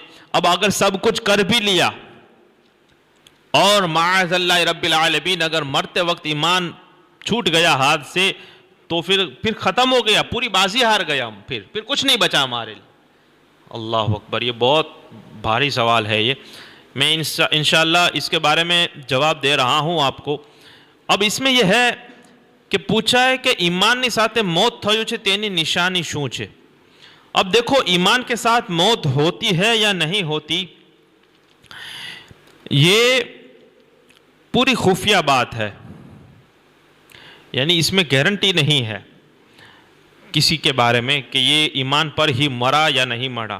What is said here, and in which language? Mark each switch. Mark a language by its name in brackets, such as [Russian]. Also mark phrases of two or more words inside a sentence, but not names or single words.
[Urdu] اب اگر سب کچھ کر بھی لیا اور [Arabic] معاذ اللہ رب العالمین [Urdu] اگر مرتے وقت ایمان چھوٹ گیا ہاتھ سے تو پھر ختم ہو گیا، پوری بازی ہار گیا ہم، پھر کچھ نہیں بچا ہمارے لیے۔ [Arabic] اللہ اکبر، [Urdu] یہ بہت بھاری سوال ہے یہ، میں انشاءاللہ اس کے بارے میں جواب دے رہا ہوں آپ کو۔ اب اس میں یہ ہے کہ پوچھا ہے کہ [Gujarati] ایمانની સાથે موت થયું છે તેની નિશાની શું છે؟ [Urdu] اب دیکھو ایمان کے ساتھ موت ہوتی ہے یا نہیں ہوتی، یہ پوری خفیہ بات ہے، یعنی اس میں گارنٹی نہیں ہے کسی کے بارے میں کہ یہ ایمان پر ہی مرا یا نہیں مرا۔